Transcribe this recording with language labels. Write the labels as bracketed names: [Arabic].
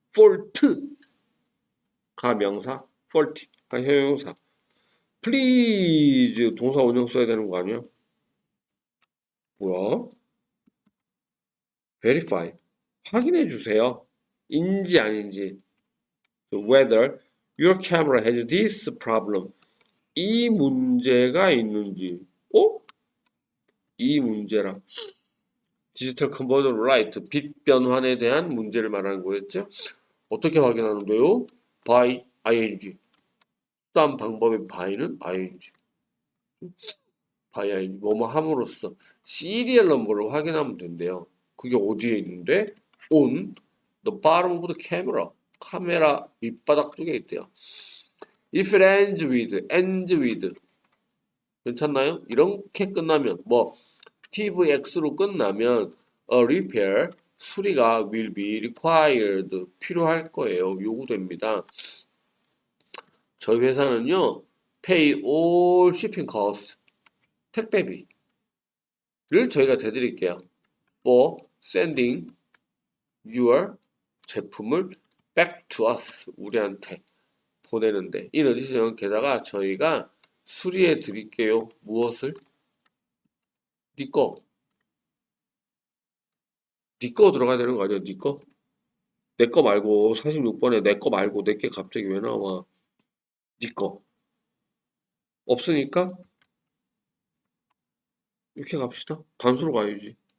[Korean] fault가 명사, faulty가 형용사. please 동사 원형 써야 되는 거 아니야? 뭐야? verify 확인해 주세요. 인지 아닌지. [English] whether your camera has this problem. [Korean] 이 문제가 있는지. 이 문제라. 디지털 컨버전 라이트 빛 변환에 대한 문제를 말하는 거였죠. 어떻게 확인하는데요? by ing. 수단 방법의 by는 ing. [English] by ing. [Korean] 뭐뭐 함으로써 시리얼 넘버를 확인하면 된대요. 그게 어디에 있는데? [English] on the bottom of the camera. [Korean] 카메라 밑바닥 쪽에 있대요. [English] If it ends with [Korean] 괜찮나요? 이렇게 끝나면 뭐 tvx로 끝나면 [English] a repair [Korean] 수리가 [English] will be required [Korean] 필요할 거예요. 요구됩니다. 저희 회사는요 [English] pay all shipping costs [Korean] 택배비를 저희가 대드릴게요. [English] for sending your 제품을 back to us [Korean] 우리한테 보내는데 [English] in addition [Korean] 게다가 저희가 수리해 드릴게요. 무엇을? 니 거 들어가야 되는 거 아니야? 니 거? 내 거 말고 46번에 내 거 말고 내 게 갑자기 왜 나와? 니 거. 없으니까 이렇게 갑시다. 단수로 가야지.